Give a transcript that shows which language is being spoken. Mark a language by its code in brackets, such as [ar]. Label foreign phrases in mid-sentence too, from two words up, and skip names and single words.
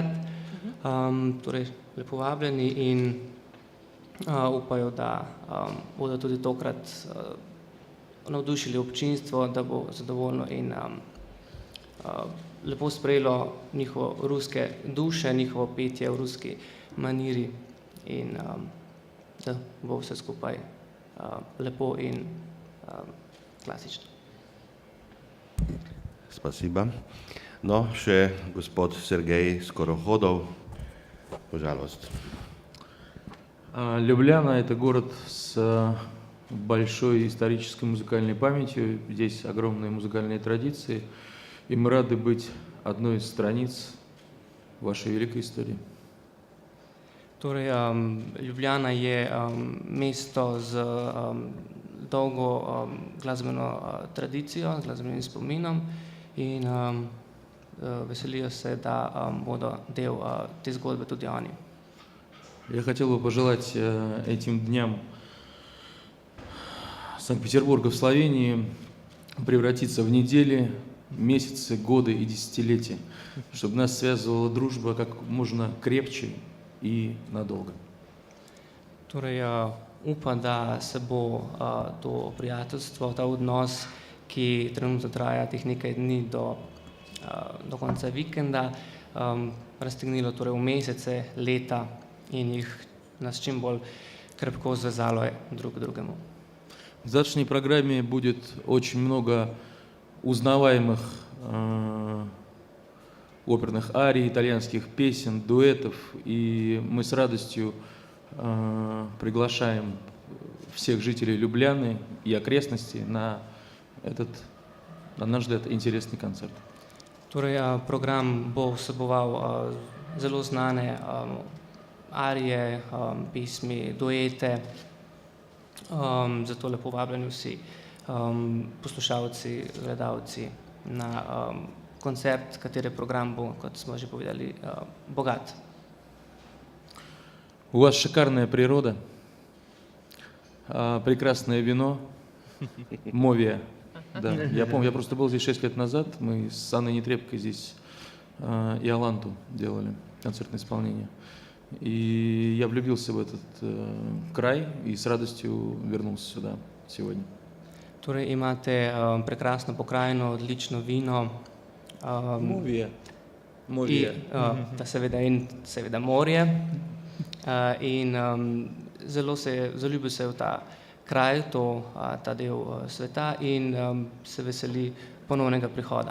[sl] Torej, lepo vabljeni in upajo, da bodo tudi tokrat navdušili občinstvo, da bo zadovoljno in lepo sprejelo njihovo ruske duše, njihovo petje v ruski maniri in da bo vse skupaj lepo in klasično. Spasiba. No, še gospod Sergej Skorohodov, [ru] пожалуйста. Любляна – это город с большой исторической музыкальной памятью. Здесь огромные музыкальные традиции. И мы рады быть одной из страниц вашей великой истории. [sl] Torej, Ljubljana je mesto z dolgo glasbeno tradicijo, z glasbenim spominom in veselijo se, da bodo del te zgodbe tudi oni. [ru] Я хотел бы пожелать этим дням Санкт-Петербурга в Словении превратиться в недели, месяцы, годы и десятилетия, чтобы нас связывала дружба как можно крепче и надолго. [sl] Torej, upam, da se bo to prijateljstvo, ta odnos, ki trenutno traja teh nekaj dni do konca vikenda, raztegnilo torej v mesece, leta in jih nas čim bolj krepko zvezalo drug k drugemu. [ru] В завтрашней программе будет очень много узнаваемых оперных арий, итальянских песен, дуэтов, и мы с радостью приглашаем всех жителей Любляны и окрестностей на этот, на наш взгляд, интересный концерт. [sl] Torej, program bo vseboval zelo znane arije, pesmi, duete, zato lepo vabljeni vsi poslušalci, gledalci na koncert, katere program bo, kot smo že povedali, bogat. [ru] У вас шикарная природа, прекрасное вино, Мовия. Да, я помню, я просто был здесь 6 лет назад, мы с Анной Нетребкой здесь Иоланту делали, концертное исполнение. И я влюбился в этот край и с радостью вернулся сюда сегодня. [sl] Torej, imate prekrasno pokrajino, odlično vino. Мовия. Seveda morje. In zelo zaljubil se je v ta kraj, ta del sveta in se veseli ponovnega prihoda.